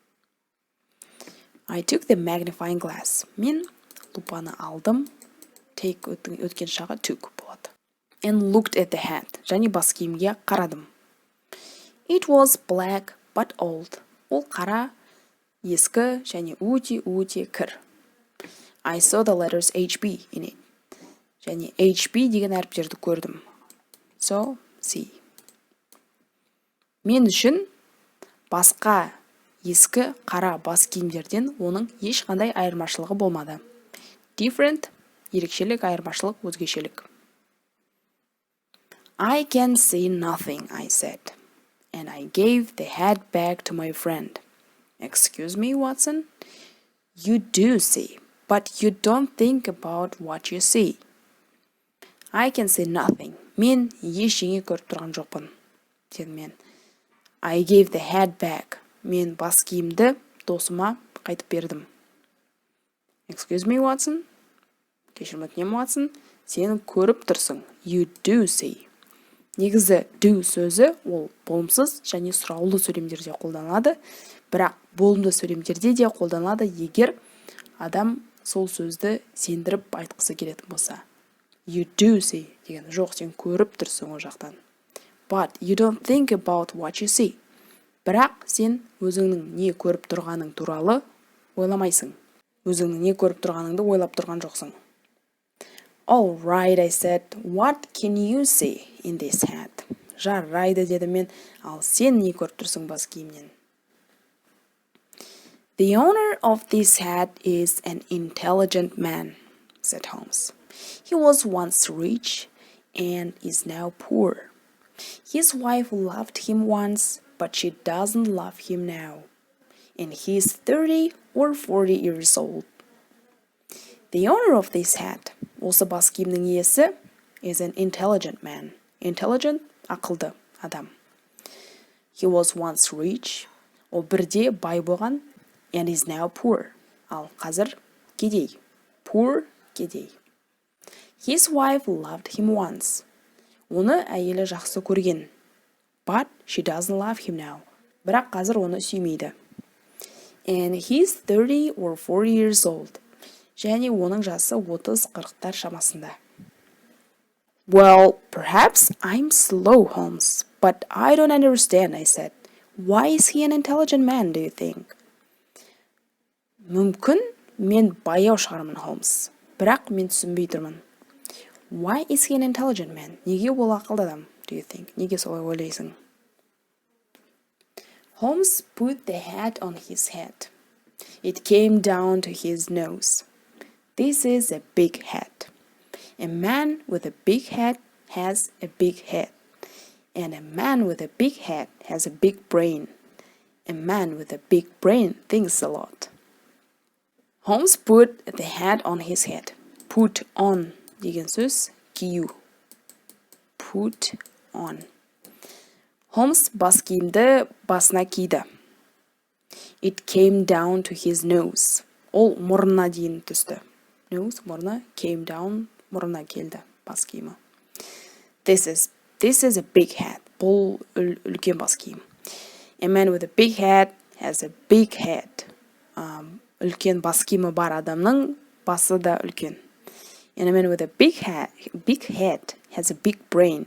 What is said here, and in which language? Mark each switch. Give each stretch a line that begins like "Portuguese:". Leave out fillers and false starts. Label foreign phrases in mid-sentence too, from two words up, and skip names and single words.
English: I took the magnifying glass.
Kazakh: Мен лупаны алдым. Take өткен шағы took болады.
English: And looked at the hat.
Kazakh: Және бас киімге қарадым.
English: It was black but old.
Kazakh: Ол қара, ескі және өте кір.
English: I saw the letters HB in it.
Kazakh: Және HB деген әріптерді көрдім.
English: So, see.
Kazakh: Мен үшін басқа ескі қара бас киімдерден оның ешқандай айырмашылығы болмады. Different, ерекшелік, айырмашылық, өзгешелік.
English: I can see nothing, I said. And I gave the hat back to my friend. Excuse me, Watson? You do see, but you don't think about what you see. I can see nothing.
Kazakh: Мен ештеңе көріп тұрған жоқпын, дедім мен.
English: I gave the hat back.
Kazakh: Мен бас киімді досыма қайтып бердім.
English: Excuse me, Watson?
Kazakh: Кешірім өтінемін, Watson? Сен көріп тұрсың.
English: You do see.
Kazakh: Негізі do сөзі ол болымсыз және сұраулы сөйлемдерде қолданылады, бірақ болымды сөйлемдерде де қолданылады егер адам сол сөзді сендіріп айтқысы келетін болса.
English: You do see
Kazakh: деген жоқ, сен көріп тұрсың о жақтан.
English: But you don't think about what you see.
Kazakh: Бірақ сен өзіңнің не көріп тұрғаның туралы ойламайсың. Өзіңнің не көріп тұрғаныңды ойлап тұрған жоқсың.
English: All right, I said, what can you see in this hat?
Kazakh: Жарайды, деді мен, ал сен не көріп тұрсың бас киімнен?
English: The owner of this hat is an intelligent man, said Holmes. He was once rich and is now poor. His wife loved him once, but she doesn't love him now. And he is 30 or 40 years old. The owner of this hat,
Kazakh: осы бас киімнің иесі,
English: is an intelligent man. Intelligent,
Kazakh: ақылды адам.
English: He was once rich,
Kazakh: ол бірде бай болған,
English: and is now poor.
Kazakh: Ал қазір кедей. Poor, кедей.
English: His wife loved him once.
Kazakh: Оны әйелі жақсы көрген.
English: But she doesn't love him now.
Kazakh: Бірақ қазір оны сүймейді.
English: And he's 30 or 40 years old.
Kazakh: Және оның жасы 30-40 шамасында.
English: Well, perhaps I'm slow, Holmes, but I don't understand, I said. Why is he an intelligent man, do you think?
Kazakh: Мүмкін мен баяу шығармын, Holmes, бірақ мен түсінбей тұрмын.
English: Why is he an intelligent man?
Kazakh: Неге ол ақылды адам,
English: do you think?
Kazakh: Неге солай ойлайсың?
English: Holmes put the hat on his head. It came down to his nose. This is a big hat. A man with a big hat has a big head. And a man with a big head has a big brain. A man with a big brain thinks a lot. Holmes put the hat on his head. Put on
Kazakh: деген сөз кию.
English: Put on.
Kazakh: Holmes бас киімді басына киді.
English: It came down to his nose.
Kazakh: Ол мұрнына дейін түсті. Nose, мұрны,
English: came down,
Kazakh: мұрнына келді, бас киімі.
English: This is a big hat.
Kazakh: Бұл үлкен бас киім.
English: A man with a big hat has a big head.
Kazakh: Үлкен бас киімі бар адамның басы да үлкен.
English: And a man with a big head has a big brain.